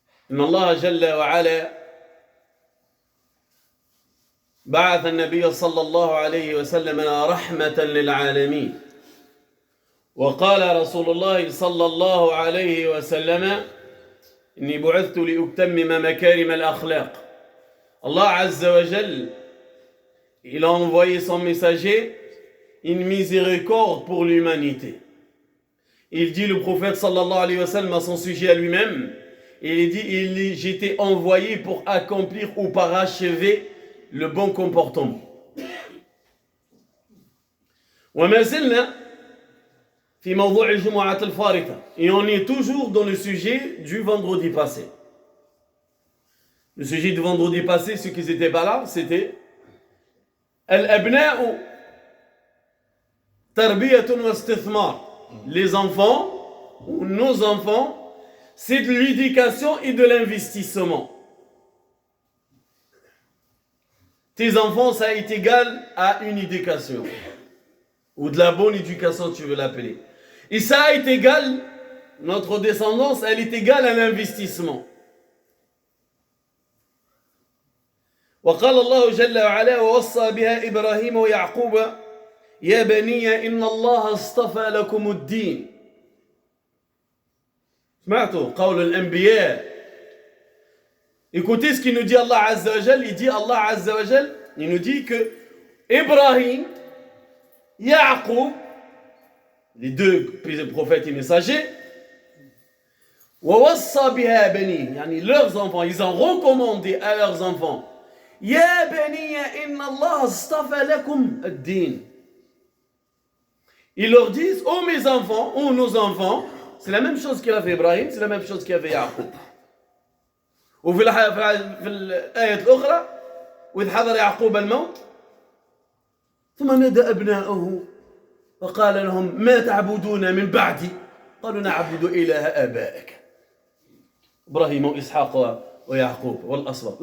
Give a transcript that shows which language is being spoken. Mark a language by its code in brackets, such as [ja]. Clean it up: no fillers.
[ar] إن الله جل وعلا بعث النبي صلى الله عليه وسلم رحمة للعالمين، وقال رسول الله صلى الله عليه وسلم: إني بعثت لأتمم مكارم الأخلاق. [fr] Allah Azza wa Jal, il a envoyé son messager une miséricorde pour l'humanité. Il dit, le prophète sallallahu alayhi wa sallam, à son sujet à lui-même, il dit: j'étais envoyé pour accomplir ou parachever le bon comportement. [ar] وما زلنا في موضوع الجمعة الفارطة, [fr] et on est toujours dans le sujet du vendredi passé. Le sujet du vendredi passé, ceux qui n'étaient pas là, c'était [ar] Al-Abna'u Tarbiyatun wa Istithmar. [fr] Les enfants, ou nos enfants, c'est de l'éducation et de l'investissement. Tes enfants, ça est égal à une éducation, ou de la bonne éducation, tu veux l'appeler. Et ça est égal, notre descendance, elle est égale à l'investissement. [ar] وقال الله جل وعلا: ووصى بها إبراهيم ويعقوب يا بني إن الله اصطفى لكم الدين. سمعتوا قول الأنبياء. [fr] Écoutez ce qu'il nous dit Allah Azza wa Jal. Il dit, Allah Azza wa Jal, il nous dit que Ibrahim, Yaqub, les deux prophètes et messagers, [ar] وَوَصَّى بِهَا بَنِي, [fr] yani leurs enfants, ils ont recommandé à leurs enfants: [ar] يَا بَنِيَّ إِنَّ اللَّهَ اصْطَفَى لَكُمْ الدِّينَ. [fr] Ils leur disent: oh mes enfants, oh nos enfants, c'est la même chose qu'il a fait Ibrahim, c'est la même chose qu'il a fait Yaqub. [ar] وفي الآية الأخرى: وإذ حضر يعقوب الموت ثم نادى أبناءه وقال لهم ما تعبدون من بعدي قالوا نعبد إله آبائك إبراهيم وإسحاق ويعقوب والأسباط.